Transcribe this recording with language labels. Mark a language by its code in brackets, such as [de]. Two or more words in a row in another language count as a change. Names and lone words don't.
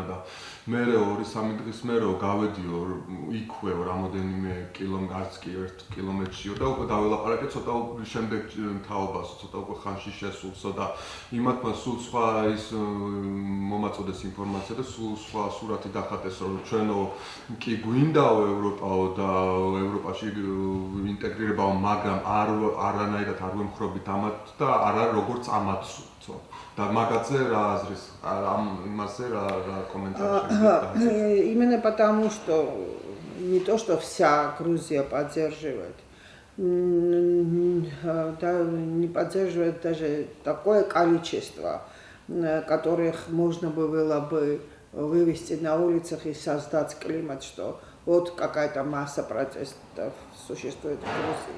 [ka] და მე 2-3 დღის მერე გავედიო იქვე რამოდენიმე არც კი 1 კილომეტრშიო და უკვე დაველაპარაკე ცოტა შემდეგ თაობას, ცოტა უკვე ხანში შესულსო და იმათმა სულ სხვა ის მომაწოდეს ინფორმაცია და სულ სხვა სურათი დახატეს, რომ ჩვენო კი გვინდაო ევროპაო და ევროპაში ინტეგრირებაო, მაგრამ არანაირად არ ვემხრობით ამათ და არა როგორც ამათსო. Да, магадзе რა აზრის ამ იმაზე რა комментарий. [ru] Именно потому, что не то, что вся Грузия поддерживает, да, не поддерживает даже такое количество, которых можно было бы вывести на улицах и создать климат, что вот какая-то масса протестов существует в Грузии.